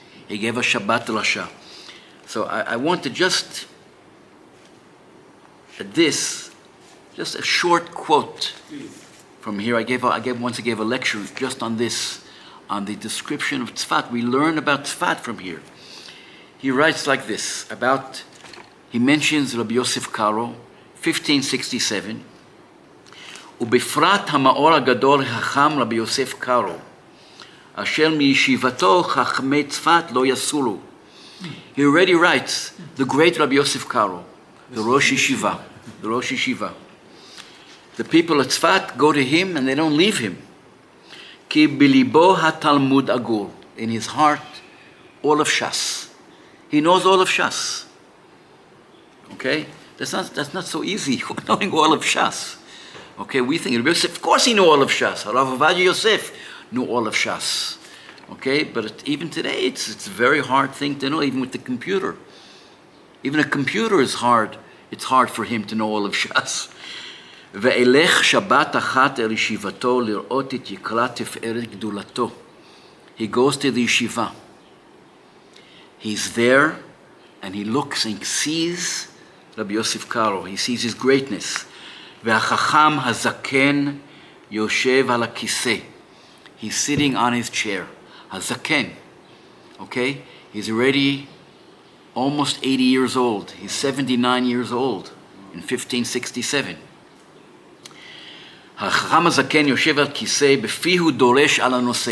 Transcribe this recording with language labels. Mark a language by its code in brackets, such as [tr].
[en] He gave a Shabbat Rasha. So I want to just a short quote from here. I gave a lecture just on this, on the description of Tzfat. We learn about Tzfat from here. He writes like this he mentions Rabbi Yosef Karro, [he] 1567, ובפרט המאור הגדול החכם רבי יוסף קארו, אשר מישיבתו חכמי צפת לא יסורו. [en] He already writes, the great Rabbi Yosef Karro, the Rosh Yeshiva. The people at Tzfat go to him and they don't leave him. [he] כי בליבו התלמוד אגור. [en] In his heart, all of Shas. He knows all of Shas. Okay? That's not so easy, knowing all of Shas. Okay, we think, Rabbi Yosef, of course he knew all of Shas. Rav Ovadia Yosef knew all of Shas. Okay, but even today, it's a very hard thing to know, even with the computer. Even a computer is hard. It's hard for him to know all of Shas. [he] ואלך שבת אחת אל ישיבתו לראות את יקרת תפארת גדולתו. [en] He goes to the yeshiva. He's there, and he looks and sees Rabbi Yosef Karro. He sees his greatness. [he] והחכם הזקן יושב על הכיסא. [en] He's sitting on his chair. Hazaken. Okay? He's already almost 80 years old. He's 79 years old in 1567. [he] החכם הזקן יושב על כיסא, בפיהו דורש על הנושא.